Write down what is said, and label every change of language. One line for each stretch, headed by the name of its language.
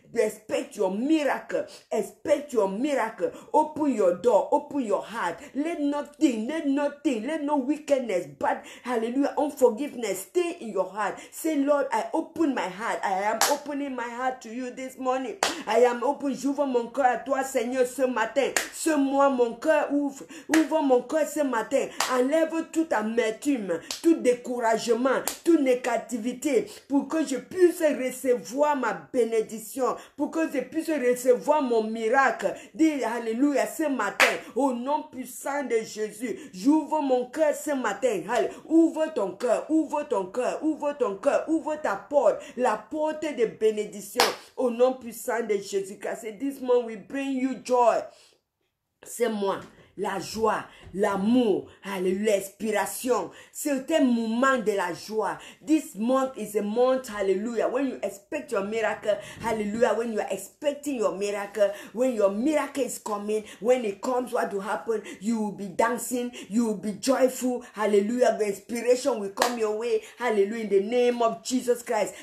English: Expect your miracle. Expect your miracle. Open your door. Open your heart. Let no wickedness, bad, hallelujah, unforgiveness stay in your heart. Say, Lord, I open my heart. I am opening my heart to you this morning. I am open.
French: J'ouvre mon cœur à toi, Seigneur, ce matin. Ce mois, mon cœur ouvre. Ouvre mon cœur ce matin. Enlève toute amertume, tout découragement, toute négativité, pour que je puisse recevoir ma bénédiction, pour que je puisse recevoir mon miracle. Dis alléluia ce matin, au nom puissant de Jésus. J'ouvre mon cœur ce matin. Ouvre ton cœur, ouvre ton cœur, ouvre ton cœur, ouvre ta porte, la porte de bénédiction, au nom puissant de Jésus-Christ.
English: This month we bring you joy.
French: C'est moi. la joie, l'amour, hallelujah, l'inspiration. C'est un moment de la joie.
English: This month is a month, hallelujah, when you expect your miracle, hallelujah, when you are expecting your miracle, when your miracle is coming, when it comes, what will happen? You will be dancing, you will be joyful, hallelujah, the inspiration will come your way, hallelujah, in the name of Jesus Christ.